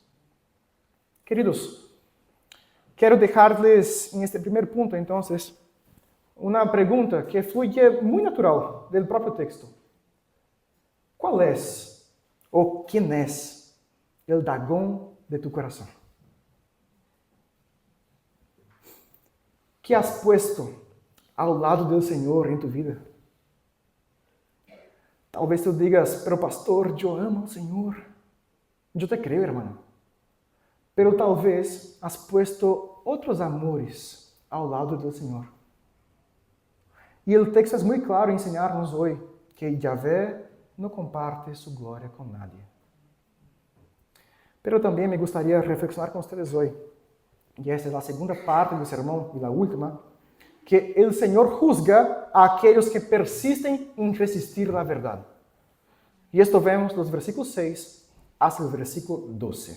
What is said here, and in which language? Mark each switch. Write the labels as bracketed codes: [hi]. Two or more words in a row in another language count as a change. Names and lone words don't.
[pt] Queridos, quero deixar-lhes, neste primeiro ponto, então, uma pergunta que fluye muito natural do próprio texto. Qual é, ou quem é, o Dagón de tu coração? [es] Que has puesto [pt] ao lado do Senhor em tu vida? Talvez tu digas, [es] pero pastor, [pt] eu amo ao Senhor. Eu te creio, [es] hermano. Pero talvez has puesto [pt] outros amores ao lado do Senhor. E o texto é muito claro em ensinar-nos hoje que Yahvé não comparte sua glória com nadie. Pero também me gostaria de reflexionar com vocês hoje, e esta é a segunda parte do sermão, e a última, que o Senhor juzga a aqueles que persistem em resistir à verdade. E isto vemos dos versículos 6 até o versículo 12.